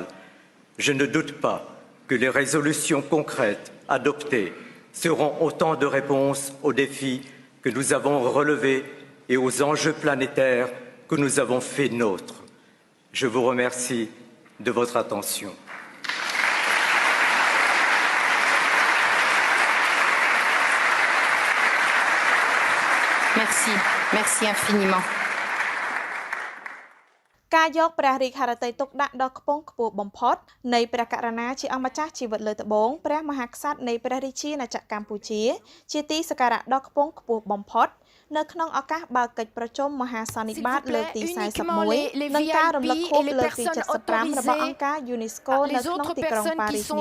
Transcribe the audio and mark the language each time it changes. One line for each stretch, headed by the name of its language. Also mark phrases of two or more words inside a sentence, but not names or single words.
French: Je ne doute pas que les résolutions concrètes adoptées seront autant de réponses aux défis que nous avons relevés et aux enjeux planétaires que nous avons fait nôtres. Je vous remercie de votre attention. Merci, merci infiniment.
Khmer: ការយកព្រះរាជហឫទ័យទុកដាក់ដ៏ខ្ពង់ខ្ពស់បំផុតនៃព្រះករុណាជាអង្គម្ចាស់ជីវិតលើត្បូងព្រះមហាក្សត្រនៃព្រះរាជាណាចក្រកម្ពុជាជាទីសក្ការៈដ៏ខ្ពង់ខ្ពស់បំផុតនៅក្នុងឱកាសបើកកិច្ចប្រជុំមហាសន្និបាតលើកទី41និងការរំលឹកខួបលើកទី75របស់អង្គការ UNESCO នៅក្នុងទីក្រុងប៉ារីសនា